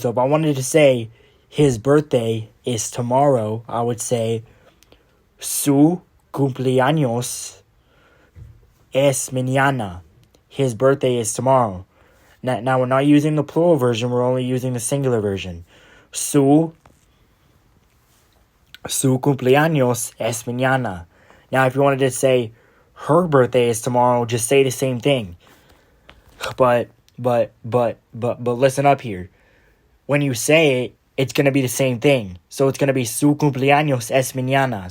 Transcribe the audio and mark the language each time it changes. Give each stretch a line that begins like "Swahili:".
English: So if I wanted to say his birthday is tomorrow, I would say
Spanish: su cumpleaños es mañana.
English: His birthday is tomorrow. Now we're not using the plural version, we're only using the singular version.
Spanish: Su cumpleaños es mañana.
English: Now if you wanted to say her birthday is tomorrow, just say the same thing. But listen up here. When you say it, it's gonna be the same thing. So it's gonna be
Spanish: su cumpleaños es mañana.